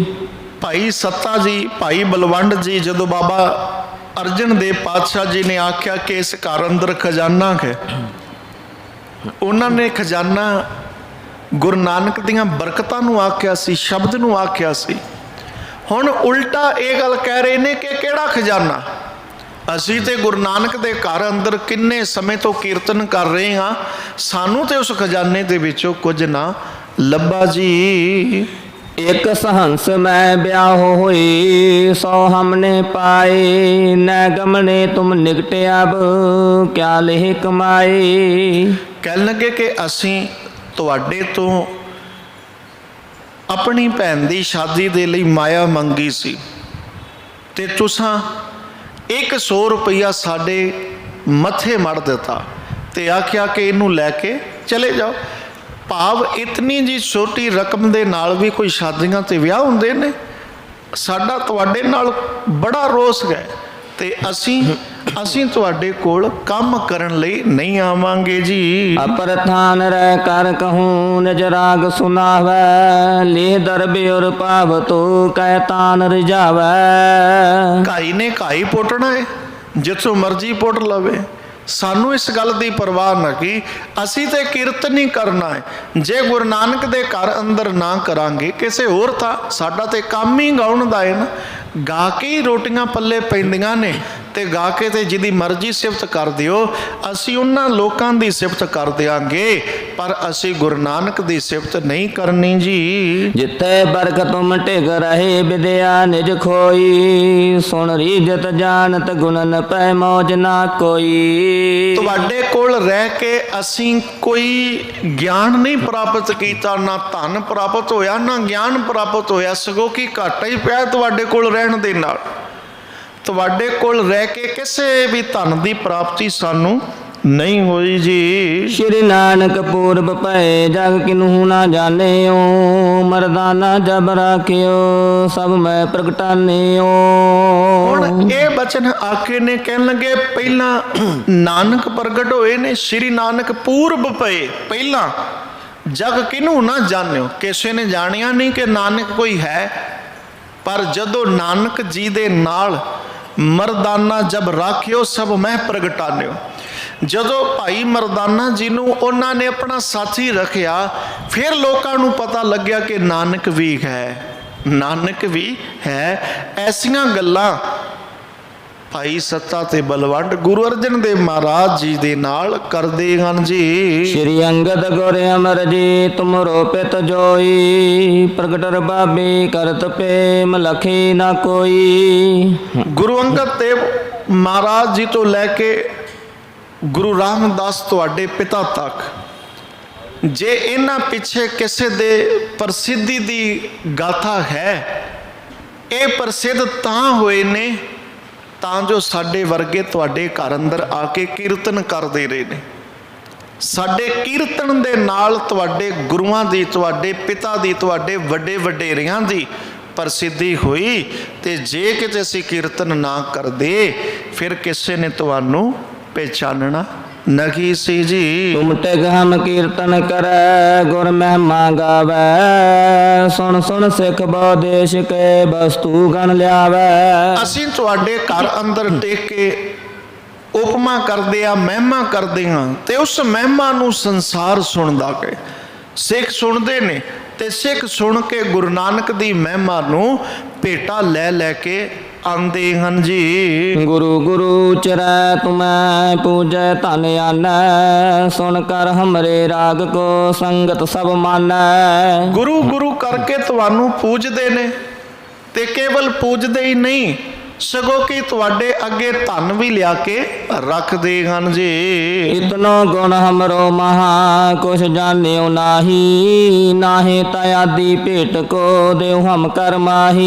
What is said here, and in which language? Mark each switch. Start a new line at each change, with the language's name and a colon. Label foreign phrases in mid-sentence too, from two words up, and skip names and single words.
Punjabi: ਭਾਈ ਸੱਤਾ ਜੀ ਭਾਈ ਬਲਵੰਡ ਜੀ ਜਦੋਂ ਬਾਬਾ ਅਰਜਨ ਦੇਵ ਪਾਤਸ਼ਾਹ ਜੀ ਨੇ ਆਖਿਆ ਕਿ ਇਸ ਘਰ ਅੰਦਰ ਖਜ਼ਾਨਾ ਹੈ, ਉਹਨਾਂ ਨੇ ਖਜ਼ਾਨਾ ਗੁਰੂ ਨਾਨਕ ਦੀਆਂ ਬਰਕਤਾਂ ਨੂੰ ਆਖਿਆ ਸੀ, ਸ਼ਬਦ ਨੂੰ ਆਖਿਆ ਸੀ। ਹੁਣ ਉਲਟਾ ਇਹ ਗੱਲ ਕਹਿ ਰਹੇ ਨੇ ਕਿ ਕਿਹੜਾ ਖਜ਼ਾਨਾ। ਅਸੀਂ ਤੇ ਗੁਰੂ ਨਾਨਕ ਦੇ ਘਰ ਅੰਦਰ ਕਿੰਨੇ ਸਮੇਂ ਤੋਂ ਕੀਰਤਨ ਕਰ ਰਹੇ ਹਾਂ, ਸਾਨੂੰ ਤੇ ਉਸ ਖਜ਼ਾਨੇ ਦੇ ਵਿੱਚੋਂ ਕੁਝ ਨਾ ਲੱਭਾ ਜੀ।
Braj: एक सहंस में ब्याह हुई, 100 हमने पाए। न गमने तुम निकटे अब, क्या लेह कमाए।
Punjabi: ਕਹਿਣ ਲੱਗੇ ਕਿ ਅਸੀਂ ਤੁਹਾਡੇ ਤੋਂ ਆਪਣੀ ਭੈਣ ਦੀ ਸ਼ਾਦੀ ਦੇ ਲਈ ਮਾਇਆ ਮੰਗੀ ਸੀ ਤੇ ਤੁਸੀਂ 100 ਰੁਪਈਆ ਸਾਡੇ ਮੱਥੇ ਮੜ ਦਿੱਤਾ ਤੇ ਆਖਿਆ ਕਿ ਇਹਨੂੰ ਲੈ ਕੇ ਚਲੇ ਜਾਓ। ਭਾਵ ਇਤਨੀ ਜੀ ਛੋਟੀ ਰਕਮ ਦੇ ਨਾਲ ਵੀ ਕੋਈ ਸ਼ਾਦੀਆਂ ਤੇ ਵਿਆਹ ਹੁੰਦੇ ਨੇ। ਸਾਡਾ ਤੁਹਾਡੇ ਨਾਲ ਬੜਾ ਰੋਸ ਹੈ ਤੇ ਅਸੀਂ ਤੁਹਾਡੇ ਕੋਲ ਕੰਮ ਕਰਨ ਲਈ ਨਹੀਂ ਆਵਾਂਗੇ ਜੀ।
Braj: अपरथान रह कर कहूँ निज राग सुनावै, लेह दरबे और पाव तो कहतान रिझावै।
Punjabi: ਘਾਈ ਨੇ ਘਾਈ ਪੁੱਟਣਾ ਹੈ, ਜਿੱਥੋਂ ਮਰਜ਼ੀ ਪੁੱਟ ਲਵੇ। ਸਾਨੂੰ ਇਸ ਗੱਲ ਦੀ ਪਰਵਾਹ ਨਾ ਕੀ, ਅਸੀਂ ਤੇ ਕੀਰਤਨ ਹੀ ਕਰਨਾ ਹੈ। ਜੇ ਗੁਰੂ ਨਾਨਕ ਦੇ ਘਰ ਅੰਦਰ ਨਾ ਕਰਾਂਗੇ ਕਿਸੇ ਹੋਰ ਤਾਂ ਸਾਡਾ ਤੇ ਕੰਮ ਹੀ ਗਾਉਣ ਦਾ ਹੈ ਨਾ। ਗਾ ਕੇ ਹੀ ਰੋਟੀਆਂ ਪੱਲੇ ਪੈਂਦੀਆਂ ਨੇ ਤੇ ਗਾ ਕੇ ਤੇ ਜਿਹਦੀ ਮਰਜ਼ੀ ਸਿਫਤ ਕਰ ਦਿਓ। ਅਸੀਂ ਉਹਨਾਂ ਲੋਕਾਂ ਦੀ ਸਿਫਤ ਕਰ ਦਿਆਂਗੇ ਪਰ ਅਸੀਂ ਗੁਰੂ ਨਾਨਕ ਦੀ ਸਿਫਤ ਨਹੀਂ ਕਰਨੀ ਜੀ।
Braj: जिते बरक तुम टिक रहे विद्या निज खोई, सुन रीजत जानत गुणन पै मौज ना कोई।
Punjabi: ਤੁਹਾਡੇ ਕੋਲ ਰਹਿ ਕੇ ਅਸੀਂ ਕੋਈ ਗਿਆਨ ਨਹੀਂ ਪ੍ਰਾਪਤ ਕੀਤਾ, ਨਾ ਧਨ ਪ੍ਰਾਪਤ ਹੋਇਆ ਨਾ ਗਿਆਨ ਪ੍ਰਾਪਤ ਹੋਇਆ, ਸਗੋਂ ਕਿ ਘਾਟਾ ਹੀ ਪਿਆ ਤੁਹਾਡੇ ਕੋਲ ਰਹਿਣ ਦੇ ਨਾਲ। ਤੁਹਾਡੇ ਕੋਲ ਰਹਿ ਕੇ ਕਿਸੇ ਵੀ ਧਨ ਦੀ ਪ੍ਰਾਪਤੀ ਸਾਨੂੰ ਨਹੀਂ ਹੋਈ ਜੀ।
Braj: श्री नानक पूर्व पै जग किन्हू ना जानियो, मरदाना जब राखियो सब मैं प्रगटानियो।
Punjabi: ਹੁਣ ਇਹ ਬਚਨ ਆਕੇ ਨੇ ਕਹਿਣ ਲੱਗੇ ਪਹਿਲਾਂ ਨਾਨਕ ਪ੍ਰਗਟ ਹੋਏ ਨੇ। ਸ਼੍ਰੀ ਨਾਨਕ ਪੂਰਬ ਪਏ, ਪਹਿਲਾਂ ਜਗ ਕਿਹਨੂੰ ਨਾ ਜਾਣਿਓ, ਕਿਸੇ ਨੇ ਜਾਣਿਆ ਨਹੀਂ ਕਿ ਨਾਨਕ ਕੋਈ ਹੈ। ਪਰ ਜਦੋਂ ਨਾਨਕ ਜੀ ਦੇ ਨਾਲ ਮਰਦਾਨਾ
Braj: ਜਬ ਰਾਖਿਓ ਸਭ ਮੈਂ ਪ੍ਰਗਟਾਨਿਓ,
Punjabi: ਜਦੋਂ ਭਾਈ ਮਰਦਾਨਾ ਜੀ ਨੂੰ ਉਹਨਾਂ ਨੇ ਆਪਣਾ ਸਾਥੀ ਰੱਖਿਆ ਫਿਰ ਲੋਕਾਂ ਨੂੰ ਪਤਾ ਲੱਗਿਆ ਕਿ ਨਾਨਕ ਵੀ ਹੈ, ਨਾਨਕ ਵੀ ਹੈ। ਐਸੀਆਂ ਗੱਲਾਂ ਭਾਈ ਸੱਤਾ ਤੇ ਬਲਵੰਡ ਗੁਰੂ ਅਰਜਨ ਦੇਵ ਮਹਾਰਾਜ ਜੀ ਦੇ ਨਾਲ ਕਰਦੇ ਹਨ ਜੀ।
Braj: श्री अंगद गुर अमर जी तुमरो पित जोई, प्रगटर बाबे करत प्रेम लखे ना कोई।
Punjabi: ਗੁਰੂ ਅੰਗਦ ਦੇਵ ਮਹਾਰਾਜ ਜੀ ਤੋਂ ਲੈ ਕੇ ਗੁਰੂ ਰਾਮਦਾਸ ਤੁਹਾਡੇ ਪਿਤਾ ਤੱਕ, ਜੇ ਇਹਨਾਂ ਪਿੱਛੇ ਕਿਸੇ ਦੇ ਪ੍ਰਸਿੱਧੀ ਦੀ ਗਾਥਾ ਹੈ, ਇਹ ਪ੍ਰਸਿੱਧ ਤਾਂ ਹੋਏ ਨੇ ਤਾਂ ਜੋ ਸਾਡੇ ਵਰਗੇ ਤੁਹਾਡੇ ਘਰ ਅੰਦਰ ਆ ਕੇ ਕੀਰਤਨ ਕਰਦੇ ਰਹੇ ਨੇ। ਸਾਡੇ ਕੀਰਤਨ ਦੇ ਨਾਲ ਤੁਹਾਡੇ ਗੁਰੂਆਂ ਦੀ, ਤੁਹਾਡੇ ਪਿਤਾ ਦੀ, ਤੁਹਾਡੇ ਵੱਡੇ ਵਡੇਰਿਆਂ ਦੀ ਪ੍ਰਸਿੱਧੀ ਹੋਈ। ਤੇ ਜੇ ਕਿਤੇ ਅਸੀਂ ਕੀਰਤਨ ਨਾ ਕਰਦੇ ਫਿਰ ਕਿਸੇ ਨੇ ਤੁਹਾਨੂੰ ਪਹਿਚਾਨਣਾ ਨਹੀਂ ਸੀ ਜੀ।
Braj: तुम टिक हम कीर्तन करे, गुर महिमा गावे। सुन सुन सिख बौदेश के वस्तु गण लियावे।
Punjabi: ਅਸੀਂ ਤੁਹਾਡੇ ਘਰ ਅੰਦਰ ਟਿਕ ਕੇ ਉਪਮਾ ਕਰਦੇ ਆ, ਮਹਿਮਾ ਕਰਦੇ ਹਾਂ ਤੇ ਉਸ ਮਹਿਮਾ ਨੂੰ ਸੰਸਾਰ ਸੁਣਦਾ ਕਿ ਸਿੱਖ ਸੁਣਦੇ ਨੇ ਤੇ ਸਿੱਖ ਸੁਣ ਕੇ ਗੁਰੂ ਨਾਨਕ ਦੀ ਮਹਿਮਾ ਨੂੰ ਭੇਟਾ ਲੈ ਲੈ ਕੇ ਆਉਂਦੇ ਹਨ ਜੀ।
Braj: गुरु गुरु चरै तुम्हें पूजै धन आनै, सुन कर हमरे राग को संगत सब मानै।
Punjabi: ਗੁਰੂ ਗੁਰੂ ਕਰਕੇ ਤੁਹਾਨੂੰ ਪੂਜਦੇ ਨੇ ਤੇ ਕੇਵਲ ਪੂਜਦੇ ਹੀ ਨਹੀਂ ਸਗੋਂ ਕਿ ਤੁਹਾਡੇ ਅੱਗੇ ਧਨ ਵੀ ਲਿਆ ਕੇ ਰੱਖਦੇ ਹਨ ਜੀ।
Braj: इतनो गुण हमरो महा कुछ जानियो नाही, नाहे तयादी भेट को देव हम कर माही।